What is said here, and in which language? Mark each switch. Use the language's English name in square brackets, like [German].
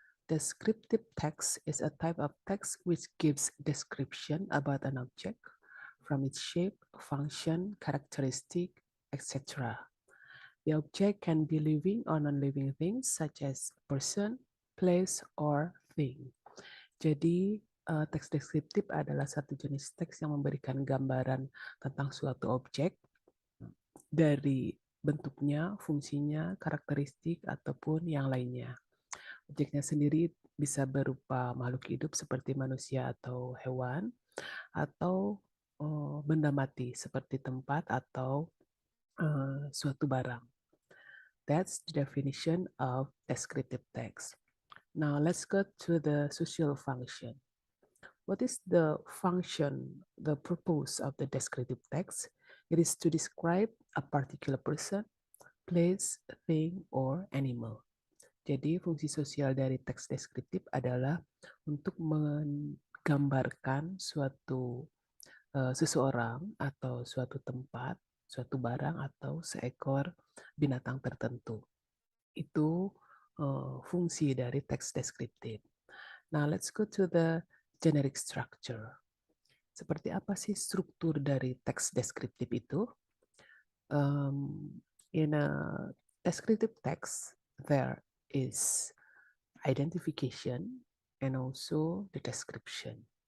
[English] Descriptive text is a type of text which gives description about an object from its shape, function, characteristic, etc. The object can be living or non-living things such as person, place, or thing. [Indonesian] Jadi, teks deskriptif adalah satu jenis teks yang memberikan gambaran tentang suatu objek dari bentuknya, fungsinya, karakteristik, ataupun yang lainnya. Objeknya sendiri bisa berupa makhluk hidup seperti manusia atau hewan, atau benda mati seperti tempat atau suatu barang. [English] That's the definition of descriptive text. Now let's go to the social function. What is the function, the purpose of the descriptive text? It is to describe a particular person, place, thing, or animal. [Indonesian] Jadi fungsi sosial dari teks deskriptif adalah untuk menggambarkan suatu seseorang atau suatu tempat, suatu barang atau seekor binatang tertentu. Itu fungsi dari teks deskriptif. [English] Now let's go to the generic structure. [Indonesian] Seperti apa sih struktur dari teks deskriptif itu? [English] In a descriptive text, there is identification and also the description.